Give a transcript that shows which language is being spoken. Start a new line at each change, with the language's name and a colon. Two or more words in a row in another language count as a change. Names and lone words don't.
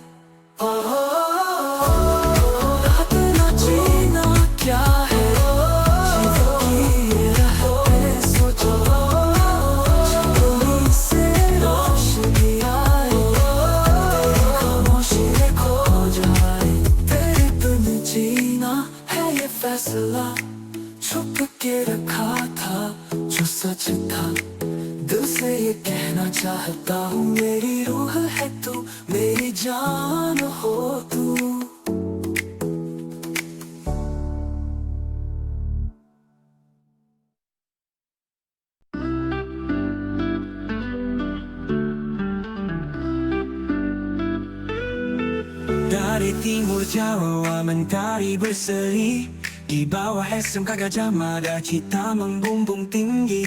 Hindi: रात ना जीना क्या है, जीवन की ये राहतें, सोचता हूँ चांदनी से रोशनी आए, तेरी खामोशी में खो जाए। तेरे बिन जीना ये फैसला छुप के रखा था, जो सच था दिल से ये कहना चाहता हूँ, मेरी रूह है तू, मेरी जान हो तू।
Indonesian: Dari timur Jawa mentari berseri, di bawah SMK Gajah Mada cita membumbung tinggi.